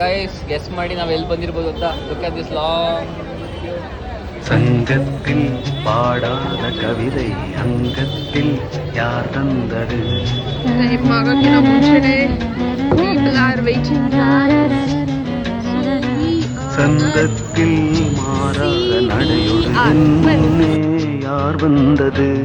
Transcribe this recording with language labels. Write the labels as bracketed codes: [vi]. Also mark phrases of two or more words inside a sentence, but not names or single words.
[en] guys guess [kn] ಮಾಡಿ ನಾವು ಎಲ್ಲಿ ಬಂದಿರ್ಬೋದು ಅಂತ. [en] look at this long. [ta] சங்கத்தில் பாடாத கவிதை அங்கத்தில் யார் தந்தது? [kn] ಟೈಮ್ ಆಗೋಕ್ಕಿಂತ ಮುಂಚೆನೆ [en] people are waiting. [ta] சந்தத்தில் மாறாத நடையுடன் முன்னே யார் வந்தது?